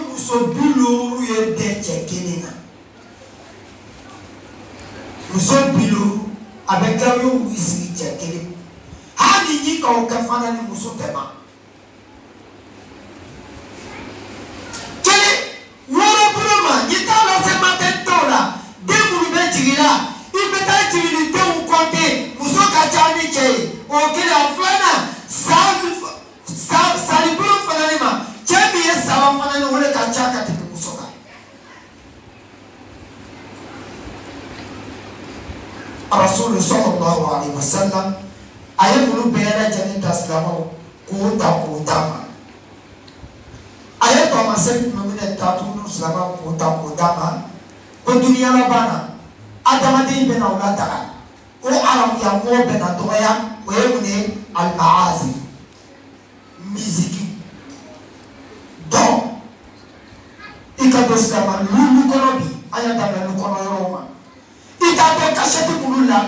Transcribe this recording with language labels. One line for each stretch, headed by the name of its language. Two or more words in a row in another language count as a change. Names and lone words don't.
Bambara: muso bilu ye bɛɛ cɛ kelen na muso bilu a bɛ gawo sigi cɛ kelen hali ni k'aw kɛ fana ni muso bɛɛ ma kelen wɔɔrɔ bolo ma n'i t'a lase matɛrɛtɛw la den minnu bɛ jigin la i bɛ taa jigin ni denw kɔnte muso ka ca ni cɛ ye o kelen a filanan salibolo fana ni ma cɛ min ye saba fana ni o de ka ca ka tɛmɛ muso kan
Arabic: رسول صلى الله عليه وسلم
Bambara: a ye minnu bɛɛ lajɛlen ta silamɛw k'o ta k'o d'a ma a ye taamasiyɛn jumɛn minɛ ta tuguni silamɛw k'o ta k'o d'a ma ko duniya laban na adamaden bɛna o lataga ko arabuya mɔgɔ bɛna dɔgɔya o ye mun ye al-ma'asi
French: musique donc
Bambara: i ka don silamɛ lulu kɔnɔ bi an y'a daminɛ lu kɔnɔ yɔrɔw ma i t'a dɔn kasɛti minnu la